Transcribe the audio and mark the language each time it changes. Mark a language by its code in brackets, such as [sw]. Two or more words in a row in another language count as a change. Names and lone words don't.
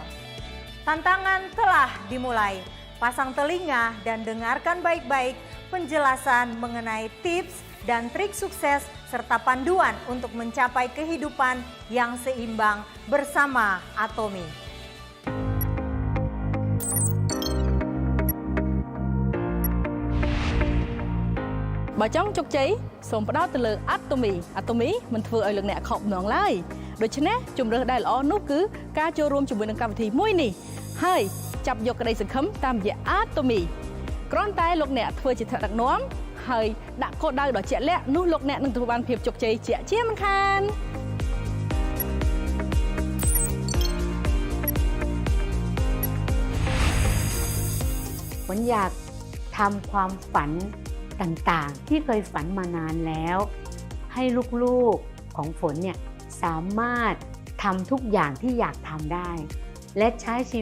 [id] Tantangan telah dimulai. Pasang telinga dan dengarkan baik-baik penjelasan mengenai tips dan trik sukses serta panduan untuk mencapai kehidupan yang seimbang bersama Atomy. [km] បើចង់ជោគជ័យសូមផ្ដោតទៅលើ Atomy Atomy មិនធ្វើឲ្យលោកអ្នកខកបំណងឡើយដូច្នេះជំរើសដែលល្អនោះគឺការចូលរួមជាមួយនឹងកម្មវិធីមួយនេះហើយចាប់យកក្តីសង្ឃឹមតាមរយៈ Atomy គ្រាន់តែលោកអ្នកធ្វើជាថ្នាក់ដឹកនាំហើយដាក់គោលដៅដ៏ជាក់លាក់នោះលោកអ្នកនឹងទទួលបានភាពជោគជ័យជាមិនខាន [th] ฝนอยากทำความฝันต่างๆที่เคยฝันมานานแล้วให้ลูกๆของฝนเนี่ยสามารถทำทุกอย่างที่อยากทำได้และใช้ชี